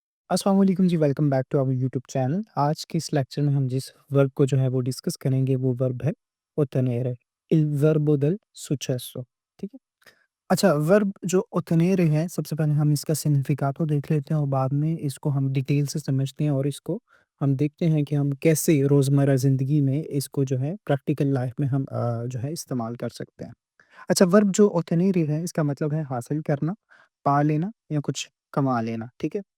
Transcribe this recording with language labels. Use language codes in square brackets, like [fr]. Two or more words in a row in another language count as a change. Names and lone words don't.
[ur] السلام علیکم جی, [en] welcome back to our YouTube channel. [ur] آج کے اس لیکچر میں ہم جس ورب کو جو ہے وہ ڈسکس کریں گے وہ ورب ہے [it] ottenere, il verbo del successo। [ur] ٹھیک ہے? اچھا، ورب جو ottenere ہے، سب سے پہلے ہم اس کا سگنیفیکاتو دیکھ لیتے ہیں اور بعد میں اس کو ہم ڈیٹیل سے سمجھتے ہیں اور اس کو ہم دیکھتے ہیں کہ ہم کیسے روزمرہ زندگی میں اس کو جو ہے [en] practical life [ur] میں ہم جو ہے استعمال کر سکتے ہیں. اچھا، ورب جو ottenere ہے اس کا مطلب ہے حاصل کرنا، پا لینا یا کچھ کما لینا، ٹھیک ہے?